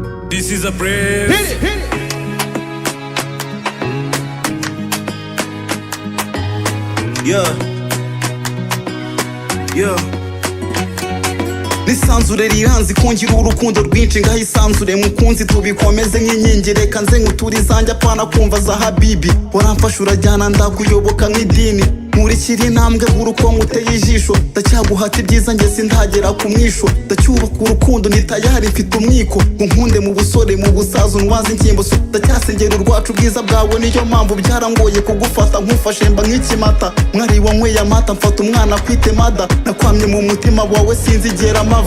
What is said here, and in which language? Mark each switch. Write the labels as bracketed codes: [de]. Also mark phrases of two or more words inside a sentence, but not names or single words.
[en] This is a prayer. Hit it, hit it. Yeah. Yeah. [rw] N'isanzure riranze kungira urukundo rwinshi, ngaho isanzure mukunzi tubikomeze nk'inkingi, reka nze nguture izanjye apana kumva za Habibi. Waramfashe urajyana ndakuyoboka nk'idini, nkurikira intambwe buri uko nguteye ijisho, ndacyaguhata ibyiza njye sindagera ku mwisho, ndacyubaka urukundo ni tayari mfite umwiko, ngo nkunde mu busore mu busaza undwaze inkingo so, ndacyasengera urwacu bwiza bwawe niyo mpamvu byarangoye kugufata nkufashe mba nk'ikimata, mwari wanyweye amata mfata umwana kwite mada, nakwamye mu mutima wawe sinzigera mava.